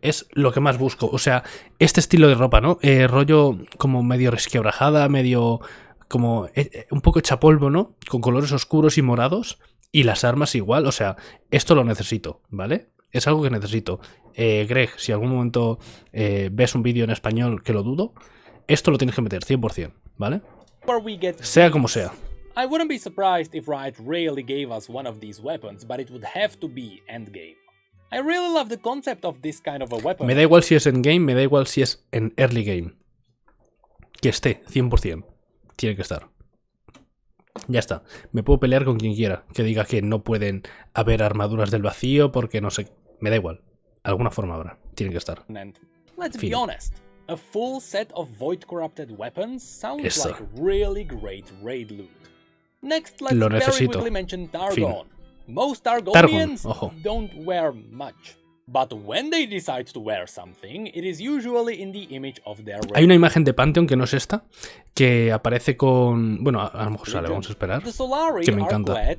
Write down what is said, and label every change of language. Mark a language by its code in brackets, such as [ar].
[es] Es lo que más busco. O sea, este estilo de ropa, ¿no? Rollo como medio resquebrajada, medio como un poco hecha polvo, ¿no? Con colores oscuros y morados. Y las armas igual. O sea, esto lo necesito, ¿vale? Es algo que necesito. Greg, si algún momento ves un vídeo en español, que lo dudo, esto lo tienes que meter 100%, ¿vale? Sea como sea. [en] I wouldn't be surprised if Riot really gave us one of these weapons, but it would have to be endgame. I really love the concept of this kind of a weapon. [es] Me da igual si es endgame, me da igual si es en early game. Que esté, 100%. Tiene que estar. Ya está. Me puedo pelear con quien quiera que diga que no pueden haber armaduras del vacío porque no sé. Me da igual. Alguna forma habrá. Tiene que estar. [en] Let's be honest. A full set of void corrupted weapons sounds like really great raid loot. Next, let's very quickly mention Targon. Most Targonians don't wear much, but when they decide to wear something, it is usually in the image of their raid. [es] Hay una imagen de Pantheon que no es esta, que aparece con... Bueno, a lo mejor sale, vamos a esperar. Que me encanta.